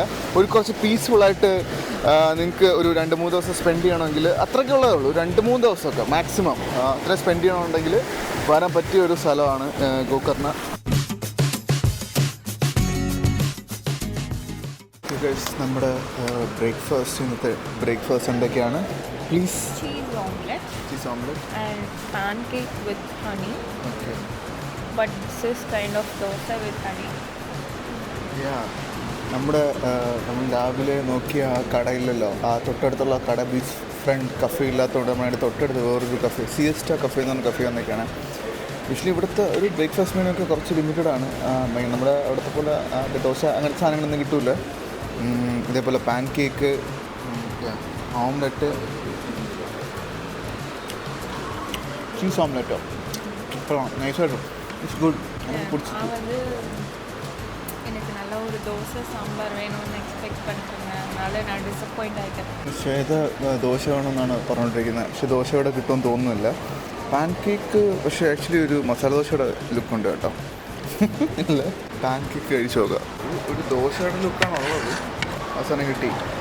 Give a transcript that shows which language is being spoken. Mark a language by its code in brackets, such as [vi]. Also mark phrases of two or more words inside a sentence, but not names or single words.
[ml] ഒരു കുറച്ച് പീസ്ഫുള്ളായിട്ട് നിങ്ങൾക്ക് ഒരു 2-3 ദിവസം സ്പെൻഡ് ചെയ്യണമെങ്കിൽ അത്രയ്ക്കുള്ളതേ ഉള്ളൂ. 2-3 ദിവസമൊക്കെ മാക്സിമം അത്ര സ്പെൻഡ് ചെയ്യണമെന്നുണ്ടെങ്കിൽ വരാൻ പറ്റിയ ഒരു സ്ഥലമാണ് ഗോകർണ. നമ്മുടെ ബ്രേക്ക്ഫാസ്റ്റ്, ഇന്നത്തെ ബ്രേക്ക്ഫാസ്റ്റ് എന്തൊക്കെയാണ്? [en] പ്ലീസ്. Cheese omelette and pancake with honey. Okay. But this is kind of dosa with honey. Yeah. [ml] നമ്മൾ രാവിലെ നോക്കിയ ആ കടയില്ലല്ലോ, ആ തൊട്ടടുത്തുള്ള കട ബീച്ച് ഫ്രണ്ട് കഫേ ഇല്ലാത്തതുകൊണ്ട് നമ്മളതിൻ്റെ തൊട്ടടുത്ത് വേറൊരു കഫേ, സിയസ്റ്റ കഫേ എന്ന് പറഞ്ഞ കഫേ വന്നേക്കാണ്. യൂഷ്വലി ഇവിടുത്തെ ഒരു [en] breakfast menu [ml] ഒക്കെ കുറച്ച് ലിമിറ്റഡ് ആണ്. നമ്മുടെ അവിടുത്തെ പോലെ ദോശ അങ്ങനത്തെ സാധനങ്ങളൊന്നും കിട്ടില്ല. ഇതേപോലെ പാൻ കേക്ക്, ഓംലെറ്റ്, ചീസ് ഓംലെറ്റോ നൈസായിട്ടും [en] it's good. [ta] எனக்கு நல்ல ஒரு தோசை சாம்பார் வேணும்னு எக்ஸ்பெக்ட் பண்ணிருந்தேன், அதனால நான் ഡിസപ്പോയിന്റ് ആയിട്ടேன். [ml] ശ്വേത ദോശ വേണമെന്നാണ് പറഞ്ഞുകൊണ്ടിരിക്കുന്നത്, പക്ഷെ ദോശ ഇവിടെ കിട്ടുമെന്ന് തോന്നുന്നില്ല. പാൻ കേക്ക് പക്ഷേ ആക്ച്വലി ഒരു മസാല ദോശയുടെ ലുക്കുണ്ട് കേട്ടോ. ഇല്ല, പാൻ കേക്ക് കഴിച്ചു നോക്കുക. ഒരു ദോശയുടെ ലുക്കാണ് ഉള്ളത്. അവസാനം കിട്ടി.